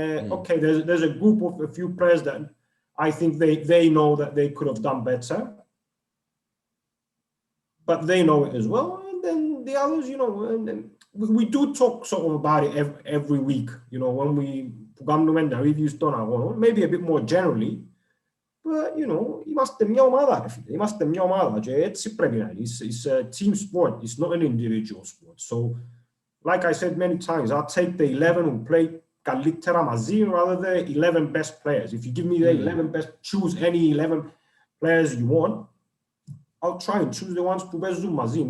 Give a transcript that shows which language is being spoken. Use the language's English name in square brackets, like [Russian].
[English] Okay, there's a group of a few players that I think they know that they could have done better, but they know it as well, and then the others, you know, and then we do talk sort of about it every week, you know, when we [Greek] κάνουμε τα reviews των αγώνων, [English] maybe a bit more generally. But, you know, [Greek] είμαστε μια ομάδα, ρε φίλε. Είμαστε μια ομάδα και έτσι πρέπει να είναι. [English] It's a team sport. It's not an individual sport. So, like I said many times, I'll take the 11 who play [Greek] καλύτερα μαζί [English] rather than the 11 best players. If you give me the 11 best, choose any 11 players you want, I'll try and choose the ones [Greek] που παίζουν μαζί.